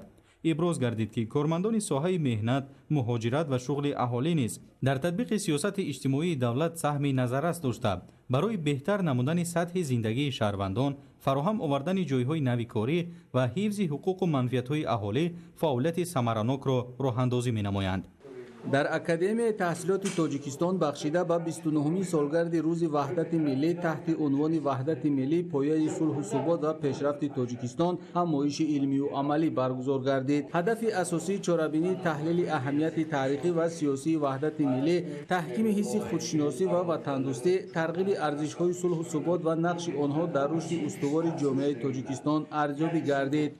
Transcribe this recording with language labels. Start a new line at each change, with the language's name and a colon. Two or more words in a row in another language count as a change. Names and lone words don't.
Tajik: иброз гардид ки кормандони соҳаи меҳнат, муҳоҷират ва шуғли аҳолӣ низ дар татбиқи сиёсати иҷтимоии давлат саҳми назаррас дошта барои беҳтар намудани сатҳи зиндагии шаҳрвандон, фароҳам овардани ҷойҳои нави корӣ ва ҳифзи ҳуқуқу манфиатҳои аҳолӣ фаъолияти самаранокро роҳандозӣ менамоянд.
Persian: در اکادمی تحصیلات تاجیکستان بخشیده به 29مین سالگرد روز وحدت ملی تحت عنوان وحدت ملی پایه صلح و ثبات و پیشرفت تاجیکستان همایش علمی و عملی برگزار گردید. هدف اساسی چاره‌بینی تحلیل اهمیت تاریخی و سیاسی وحدت ملی، تحکیم حس خودشناسی و وطندوستی، ترغیب ارزش‌های صلح و ثبات و نقش آنها در رشد استوار جامعه تاجیکستان ارزیابی گردید.